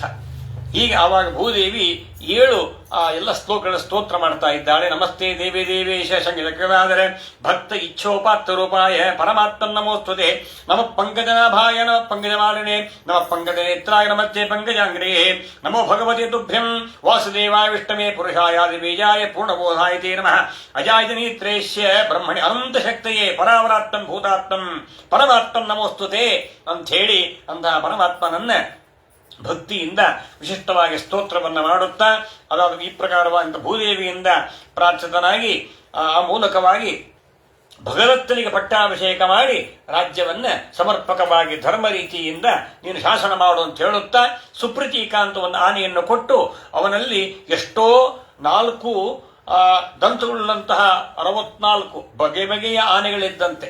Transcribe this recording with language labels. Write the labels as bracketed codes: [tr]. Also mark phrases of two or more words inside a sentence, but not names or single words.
[kn] ಹೀಗೆ ಆವಾಗ ಭೂದೇವಿ 7 ಎಲ್ಲ ಶ್ಲೋಕಗಳ ಸ್ತೋತ್ರ ಮಾಡ್ತಾ ಇದ್ದಾಳೆ. [sa] ನಮಸ್ತೆ ದೇವಿ ದೇವೇಶ ಸಂಗೀತವಾದರೆ ಭಕ್ತ ಇಚ್ಛೋಪಾತ್ತ ರೂಪಾಯ ಪರಮಾತ್ಮ ನಮೋಸ್ತುತೆ ನಮ ಪಂಕಜನಾಭಾಯ ನಮ ಪಂಕಜಮಾಲಿನೆ ನಮ ಪಂಕಜ ನೇತ್ರಾಯ ನಮಸ್ತೆ ಪಂಕಜಾಂಗ್ರೇ ನಮೋ ಭಗವತಿ ತುಭ್ಯಂ ವಾಸುದೇವಾಯ ವಿಷ್ಣುವೇ ಪುರುಷಾಯಾದಿ ಬೀಜಾಯ ಪೂರ್ಣಬೋಧಾಯ ತೇ ನಮಃ ಅಜಾಯಜನೀತ್ರೇಶ್ಯ ಬ್ರಹ್ಮಣಿ ಅನಂತ ಶಕ್ತಿಯೇ ಪರಾವರಾತ್ಮಂ ಭೂತಾತ್ಮಂ ಪರಮಾತ್ಮ ನಮೋಸ್ತುತೆ [kn] ಅಂತ ಹೇಳಿ ಅಂತಹ ಪರಮಾತ್ಮನನ್ನ ಭಕ್ತಿಯಿಂದ ವಿಶಿಷ್ಟವಾಗಿ ಸ್ತೋತ್ರವನ್ನು ಮಾಡುತ್ತಾ ಅದಾದ ಈ ಪ್ರಕಾರವಾದಂಥ ಭೂದೇವಿಯಿಂದ ಪ್ರಾರ್ಥಿತನಾಗಿ ಆ ಮೂಲಕವಾಗಿ ಭಗವತ್ತನಿಗೆ ಪಟ್ಟಾಭಿಷೇಕ ಮಾಡಿ ರಾಜ್ಯವನ್ನ ಸಮರ್ಪಕವಾಗಿ ಧರ್ಮ ರೀತಿಯಿಂದ ನೀನು ಶಾಸನ ಮಾಡು ಅಂತ ಹೇಳುತ್ತಾ ಸುಪ್ರೀತಿಕ ಅಂತ ಒಂದು ಆನೆಯನ್ನು ಕೊಟ್ಟು ಅವನಲ್ಲಿ ಎಷ್ಟೋ 4 ದಂತುಳ್ಳಂತಹ 64 ಬಗೆಯ ಆನೆಗಳಿದ್ದಂತೆ.